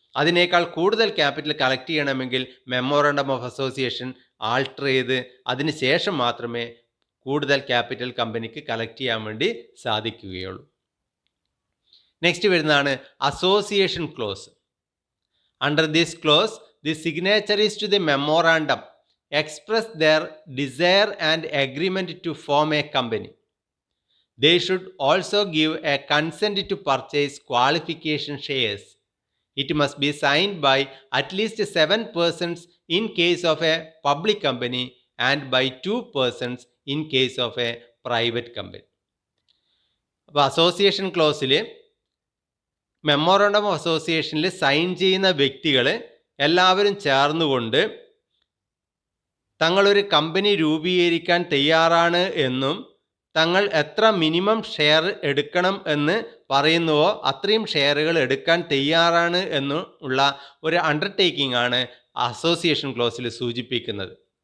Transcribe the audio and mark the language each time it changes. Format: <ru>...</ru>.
<ml>അതിനേക്കാൾ കൂടുതൽ capital collect ചെയ്യണമെങ്കിൽ മെമ്മോറാണ്ടം ഓഫ് അസോസിയേഷൻ ആൾട്ടർ ചെയ്ത് അതിന് ശേഷം മാത്രമേ കൂടുതൽ ക്യാപിറ്റൽ കമ്പനിക്ക് കളക്ട് ചെയ്യാൻ വേണ്ടി സാധിക്കുകയുള്ളൂ. നെക്സ്റ്റ് വരുന്നതാണ് association close.</ml> <en>Under this clause the signatories to the memorandum express their desire and agreement to form a company. They should also give a consent to purchase qualification shares. It must be signed by at least 7 persons in case of a public company and by 2 persons in case of a private company.</en> <ml>അപ്പോൾ association ക്ലോസിൽ memorandum of അസോസിയേഷനിൽ sign ചെയ്യുന്ന വ്യക്തികൾ എല്ലാവരും ചേർന്നുകൊണ്ട് തങ്ങളൊരു company രൂപീകരിക്കാൻ തയ്യാറാണ് എന്നും തങ്ങൾ എത്ര minimum share എടുക്കണം എന്ന് പറയുന്നുവോ അത്രയും ഷെയറുകൾ എടുക്കാൻ തയ്യാറാണ് എന്നുള്ള ഒരു അണ്ടർടേക്കിംഗ് ആണ് അസോസിയേഷൻ ക്ലോസിൽ സൂചിപ്പിക്കുന്നത്.</ml>